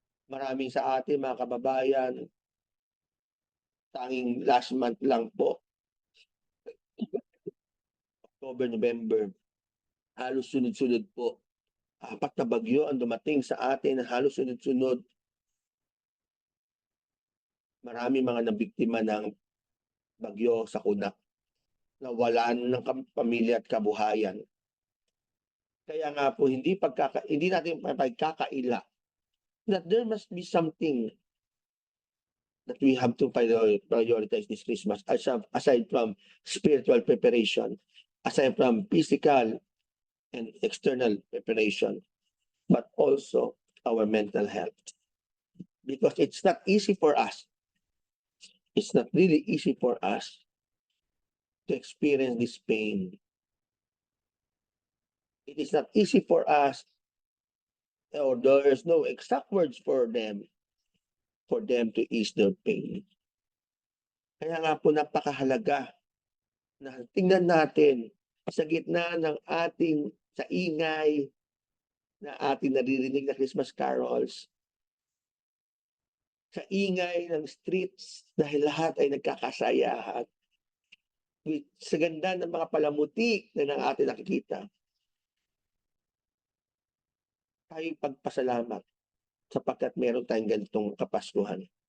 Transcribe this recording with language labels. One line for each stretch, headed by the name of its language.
Filipino: Maraming sa atin, mga kababayan, tanging last month lang po, October, November, halos sunod-sunod po. 4 na bagyo ang dumating sa atin, halos sunod-sunod. Marami mga nabiktima ng bagyo sa Kunak, nawalan ng pamilya at kabuhayan. Kaya nga po, hindi natin pagkakaila
English: that there must be something that we have to prioritize this Christmas aside from spiritual preparation, aside from physical and external preparation, but also our mental health. Because it's not easy for us. It's not really easy for us to experience this pain. It is not easy for us, or there's no exact words for them to ease their pain.
Filipino: Kaya nga po napakahalaga na tingnan natin sa gitna ng ating sa ingay na ating naririnig na Christmas carols, sa ingay ng streets dahil lahat ay nagkakasayahan, sa ganda ng mga palamuti na ng ating nakikita, tayo pagpasalamat sapagkat meron tayong ganitong Kapaskuhan.